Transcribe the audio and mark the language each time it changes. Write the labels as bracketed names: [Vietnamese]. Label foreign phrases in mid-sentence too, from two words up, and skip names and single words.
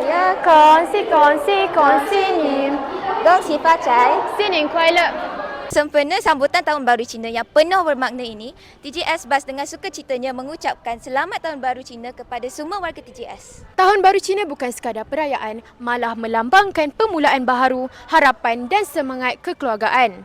[Malay] kongsi ni. [Chinese] 恭喜发财！新年快乐! [Malay] Sempena sambutan Tahun Baru Cina yang penuh bermakna ini, TJS Bus dengan sukacitanya mengucapkan Selamat Tahun Baru Cina kepada semua warga TJS. Tahun Baru Cina bukan sekadar perayaan, malah melambangkan permulaan baharu, harapan dan semangat kekeluargaan.